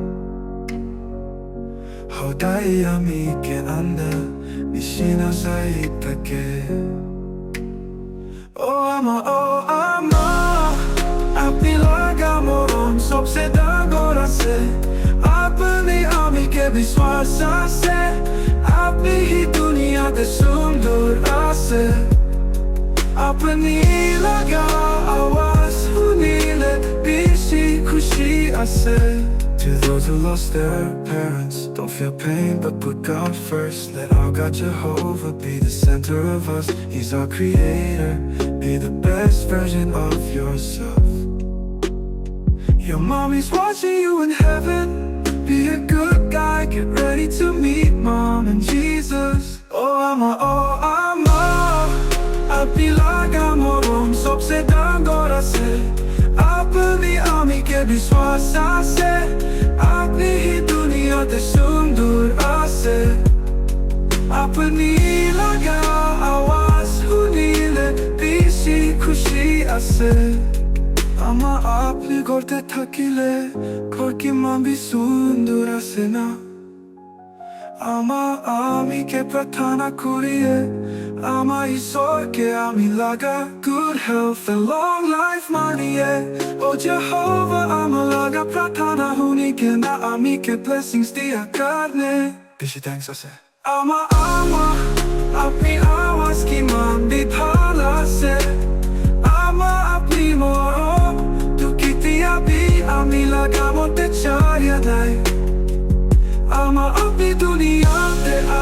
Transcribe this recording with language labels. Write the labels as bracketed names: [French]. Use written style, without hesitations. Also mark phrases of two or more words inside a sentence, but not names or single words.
[Naga Pidgin] Hodai amike nishina saithake Oh ama Apni laga morom sobse dangor Apni amike biswas Apni duniate sundur Apni laga awaz hunile bishi Khushi [English] To those who lost their parents, don't feel pain but put God first. Let our God Jehovah be the center of us. He's our creator. Be the best version of yourself. Your mommy's watching you in heaven. Be a good guy, get ready to meet mom and Jesus. [Naga Pidgin] Oh ama Apni laga morom sobse dangor Apni amike biswas Apni duniate sundur Apni laga awaz hunile bishi Khushi Ama apni ghorte thakile ghor ki mambi sundur na Ama amike prathana kuri-e ahishe ami laga [English] good health and long life money [Naga Pidgin] Oh Jehovah ama laga prathana hunile na amike blessings dia karne bishi thanks ama apni awaz ki mambi ama apni morom dukh ami laga mote Hodai ama apni duniate